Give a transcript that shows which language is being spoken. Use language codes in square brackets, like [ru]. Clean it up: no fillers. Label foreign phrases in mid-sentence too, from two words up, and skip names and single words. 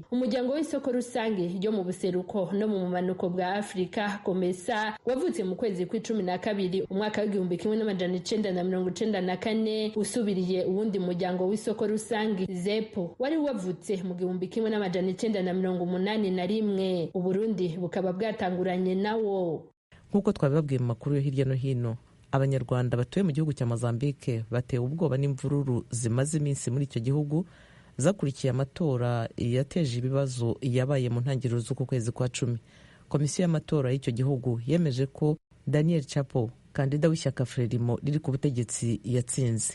[rn] Umuryango w'isoko rusange ryo mu buseruko no mu manuko bwa Afrika Komesa wavutse mu kwezi kwa12 umwaka wa 1994 usubiriye uwundi muryango w'isoko rusange ZEPO wari wavutse mu 1981. Uburundi bukaba bwatanguranye nawo. [rw] Nk'uko twabibabwiye mu makuru yo hirya no hino, abanyarwanda batuye mu gihugu cya Mozambique batewe ubwoba n'imvururu zimaze iminsi muri icyo gihugu zakurikiye amatora yateje ibibazo yabaye mu ntangiriro z'uku kwezi kwa 10. Komisiyo y'amatora y'icyo gihugu yemeje ko Daniel Chapo, kandida w'ishyaka Frelimo riri ku butegetsi, yatsinze.